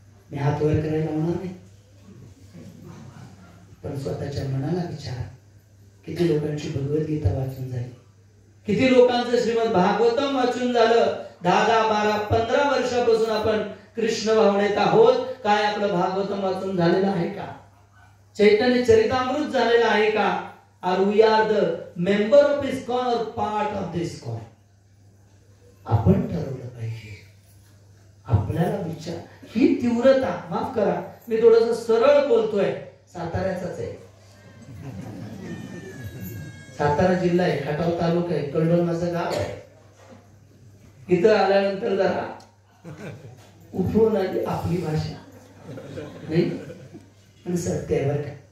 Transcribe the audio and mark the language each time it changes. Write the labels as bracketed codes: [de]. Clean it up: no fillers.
[mr] मी हात वर करायला होणार नाही, पण स्वतःच्या मनाला विचारा, किती लोकांची भगवद्गीता वाचून झाली, किती लोकांचं श्रीमद भागवतम वाचून झालं. 10, 12, 15 वर्षापासून आपण कृष्ण भावनेत आहोत. काय आपलं भागवतम वाचून झालेलं आहे का? चैतन्य चरितामृत झालेलं आहे का? [en] Are we are the member of ISKCON और part of the ISKCON? [mr] आपण ठरवलं पाहिजे. आपल्याला विचार, ही तीव्रता, माफ करा मी थोडस सरळ बोलतोय, साताऱ्याचाच आहे. सातारा जिल्हा आहे, खटाव तालुका आहे, कळवण माझं गाव आहे. इथं आल्यानंतर जरा उठून आली आपली भाषा नाही, पण सत्य आहे बरं का.